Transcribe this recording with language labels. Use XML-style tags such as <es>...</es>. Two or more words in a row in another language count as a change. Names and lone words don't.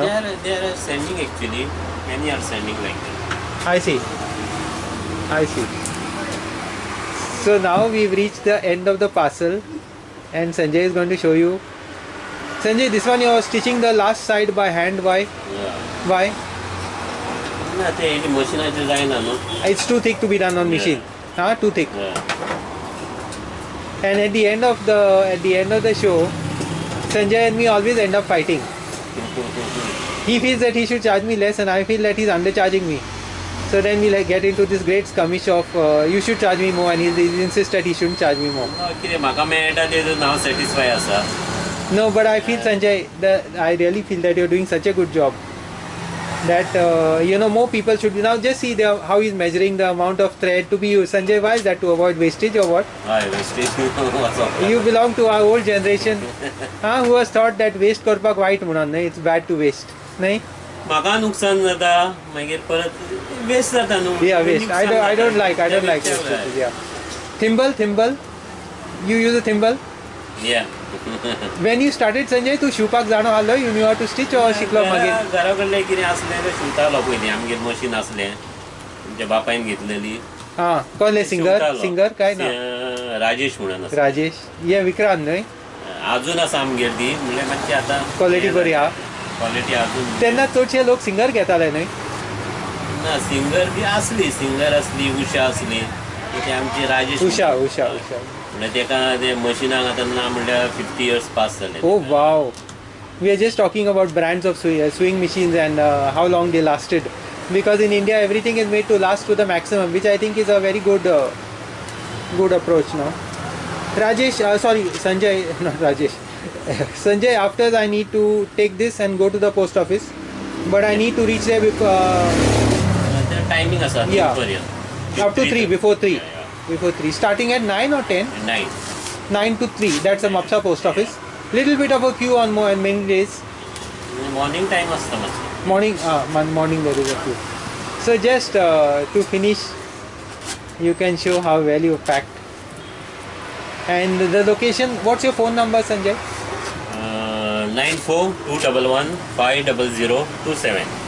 <en>they are sending actually. Many are sending like that. I see. I see. So now we've reached the end of the parcel, and Sanjay is going to show you. Sanjay, this one you're stitching the last side by hand. Why? Yeah. Why?</en> <kok>ना ते</kok> <en>any machine design no. It's too thick to be done on machine. Huh? Too thick. Yeah. And at the end of the show, Sanjay and me always end up fighting. He feels that he should charge me less, and I feel that he's undercharging me. So then we get into this great skirmish of you should charge me more, and he insists that he shouldn't charge me more. No,</en> <kok>कितें म्हाका मेळटा तेजो हांव satisfied आसा.</kok> <en>No, but I feel Sanjay, I really feel that you're doing such a good job. That more people should be now. Just see how he's measuring the amount of thread to be used. Sanjay, why is that? To avoid wastage or what? हय wastage what's up. You belong to our old generation, who has thought that waste</en> <kok>करपाक वायट म्हणून न्हय,</kok> <en>it's bad to waste,</en> <kok>न्हय? म्हाका नुकसान जाता मागीर परत वेस्ट जाता न्हू.</kok> <en>Yeah, waste. I don't like waste. Yeah. Thimble. You use a thimble. Yeah. When you started, Sanjay,</en> <kok>तू शिवपाक जाणो आसलो?</kok> <en>You knew how to stitch or</en> <kok>शिकलो मागीर? घरा कडलें कितें आसलें तें शिंवतालो पयलीं आमगेर मशीन आसलें तुमच्या बापायन घेतलेली. हां, कोण सिंगर काय ना? राजेश म्हणून आसा. राजेश. ये विक्रांत न्हय? अजून आसा आमगेर ती म्हणल्यार मातशी आतां क्वॉलिटी बरी आहा. क्वॉलिटी अजून. तेन्ना चडशे लोक सिंगर घेताले न्हय? ना सिंगर बी आसली उशा आसली ते आमची राजेश उषा. म्हणल्यार तेका ते मशिनाक आतां ना म्हणल्यार 50 years पास जाले.</kok> <en>Oh wow. We are just talking about brands of sewing machines and how long they lasted. Because in India everything is made to last to the maximum, which I think is a very good approach, no? Rajesh, Sanjay, not Rajesh. Sanjay, after I need to take this and go to the post office, but I need to reach there The timing आसा Yeah.</en> <kok>पर्यंत.</kok> <en>up to 3, before 3. Yeah. Before 3. Starting at 9 or 10? 9. 9 to 3. That's a Mapsa post office. Little bit of a queue on many days. Morning time</en> <kok>आसता मातशें.</kok> <en>Morning there is a queue. So just to finish, you can show how well you packed. And the location, what's your phone number, Sanjay? 9421150027.</en>